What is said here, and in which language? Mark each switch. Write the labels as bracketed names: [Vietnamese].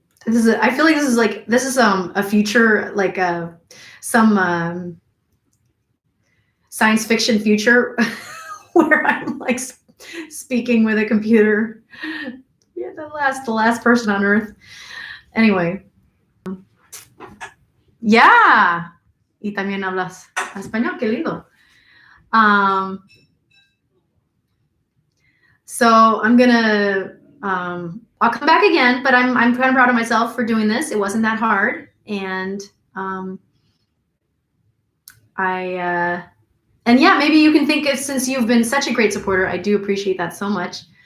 [English] I feel like this is a future, like some science fiction future where I'm like speaking with a computer. Yeah, the last person on Earth. Anyway. Yeah. [Spanish] Y también hablas español, qué lindo. [English] So I'm gonna I'll come back again, but I'm kind of proud of myself for doing this. It wasn't that hard, and and yeah, maybe you can think of, since you've been such a great supporter, I do appreciate that so much.